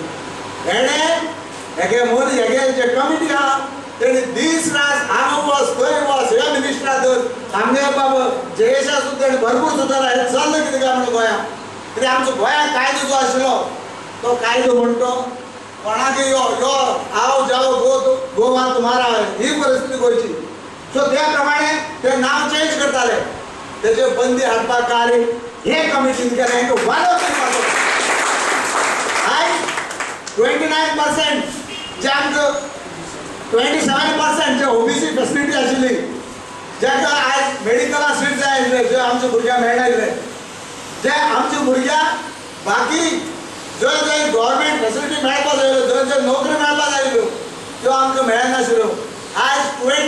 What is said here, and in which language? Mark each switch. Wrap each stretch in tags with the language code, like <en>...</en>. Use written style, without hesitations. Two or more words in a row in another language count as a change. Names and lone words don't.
<kok>हेणे हेगे मोदी हेगे जे कमिटी आहा तेणी दीस रात हांगा वच थंय वच, हे मिनिस्टरा धर, आमगे बाबा जयेशा सुद्दां तेणी भरपूर सुदारला. हे चल्लां कितें काय म्हणून गोंयांत. कित्याक आमचो गोंयांत कायदो जो आशिल्लो तो कायदो म्हणतो कोणाकय यो यो</kok> <hi>आओ जाओ गोवा तुम्हारा,</hi> <kok>ही परिस्थिती गोंयची. सो त्या प्रमाणे ते नांव चेंज करताले, तेजे बंदी हाडपाक कार्य हे कमिटीन केलें हेंका वालोर करपाचो आयज 29% जे आमकां 27% जे</kok> <en>OBC facility</en> <kok>आशिल्ली जेका आयज मेडिकला सीट जाय आशिल्ले जे आमच्या भुरग्यांक मेळनाशिल्ले जे आमच्या भुरग्यांक बाकी जंय जंय</kok> <en>government facility</en> <kok>मेळपा जाय जंय जंय नोकरी मेळपा जाय त्यो आमकां मेळनाशिल्ल्यो आयज</kok>